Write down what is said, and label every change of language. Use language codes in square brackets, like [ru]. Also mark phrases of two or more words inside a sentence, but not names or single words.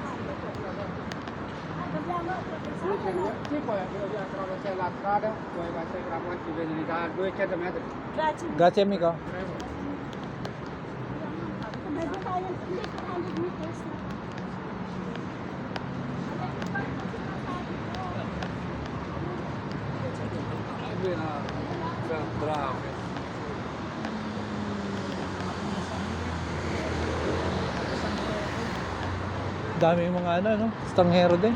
[it] Sì, poi attraverso la strada, poi vai a Gramma si vede lì da 200 metri. Grazie. Grazie amico. [tl] Pwede tayo 300 meters na. [it] Bravo. [tl] Dami yung mga ano, no? Estrangero din.